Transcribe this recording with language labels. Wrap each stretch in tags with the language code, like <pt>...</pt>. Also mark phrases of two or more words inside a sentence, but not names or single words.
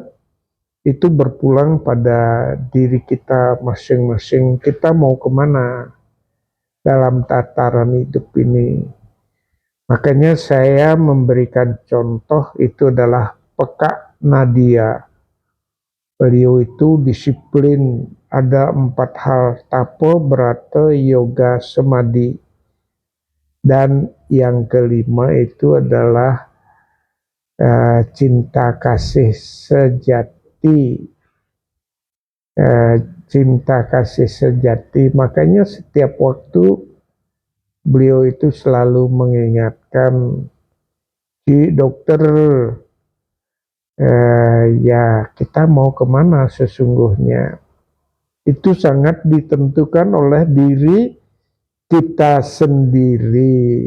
<id>Itu berpulang pada diri kita masing-masing. Kita mau kemana dalam tataran hidup ini? Makanya saya memberikan contoh itu adalah Peka Nadia. Beliau itu disiplin, ada 4 hal: tapo, berata, yoga, semadi. Dan yang kelima itu adalah cinta kasih sejati, cinta kasih sejati. Makanya setiap waktu beliau itu selalu mengingatkan, di dokter, ya kita mau kemana sesungguhnya itu sangat ditentukan oleh diri kita sendiri.</id>